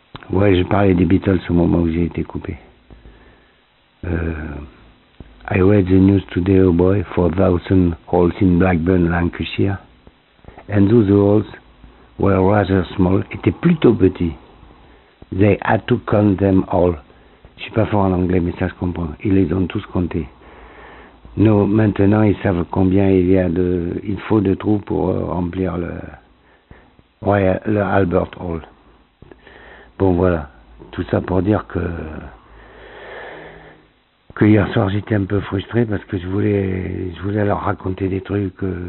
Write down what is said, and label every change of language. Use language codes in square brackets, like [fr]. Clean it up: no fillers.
[fr] Ouais, je parlais des Beatles au moment où j'ai été coupé. [en] I read the news today, oh boy, 4,000 holes in Blackburn, Lancashire. And those holes were rather small, [fr] étaient plutôt petits. [en] They had to count them all. [fr] Je suis pas fort en anglais, mais ça se comprend. Ils les ont tous comptés. Maintenant, ils savent combien il faut de trous pour remplir le Albert Hall. Bon, voilà. Tout ça pour dire que hier soir, j'étais un peu frustré parce que je voulais leur raconter des trucs.